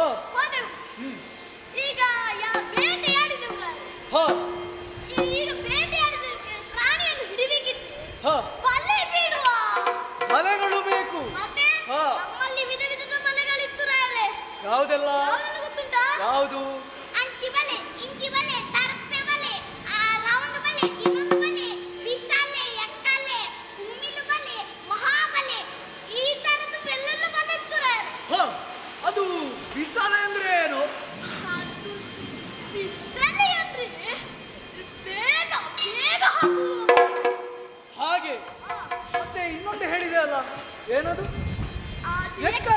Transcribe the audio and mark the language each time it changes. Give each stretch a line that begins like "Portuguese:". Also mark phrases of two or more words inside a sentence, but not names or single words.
Kannada: ಹೋದೆವು. ಈಗ ಬೇಟೆಯಾಡಿದೆವು ರಾಯರೇ. ಹಾ, ಈಗ ಬೇಟೆಯಾಡಿದಕ್ಕೆ ಪ್ರಾಣಿಯನ್ನು ಹಿಡಿಬೇಕಿತ್ತು. ಹಾ. ಬಲೆ ಬಿಡುವ. ಬಲೆಗಳು ಬೇಕು. ಮತ್ತೆ ಹಾ. ನಮ್ಮಲ್ಲಿ ವಿಧ ವಿಧದ ಬಲೆಗಳಿತ್ತು ರಾಯರೇ. ಯಾವುದೆಲ್ಲ? ಯಾವುದೆಲ್ಲ ಗೊತ್ತುಂಟಾ? ಯಾವುದು? ಅಂಚಿ ಬಲೆ, ಇಂಚಿ ಬಲೆ, ತಡಪೆ ಬಲೆ, ರೌಂಡ್ ಬಲೆ, ಇನ್ನೊಂದು ಬಲೆ, ವಿಶಾಲೆ, ಎಕ್ಕಲೆ, ಉಮ್ಮಿನ ಬಲೆ, ಮಹಾಬಲೆ, ಈ ತರದ್ದು ಬೆಲ್ಲೆಲ್ಲ ಬಲೆ ಇತ್ತು ರಾಯರೇ. ಹಾ, ಅದು ಬಿಸಾಲೆ ಅಂದ್ರೆ ಏನು? ಅದು ಬಿಸಲೆ ಅಂದ್ರೆ ಬೇಗ ಬೇಗ ಹಾಕುವುದು. ಹಾಗೆ. ಮತ್ತೆ ಇನ್ನೊಂದು ಹೇಳಿದೆ ಅಲ್ಲ, ಏನದು? ಅದು ಎಕ್ಕಲೆ.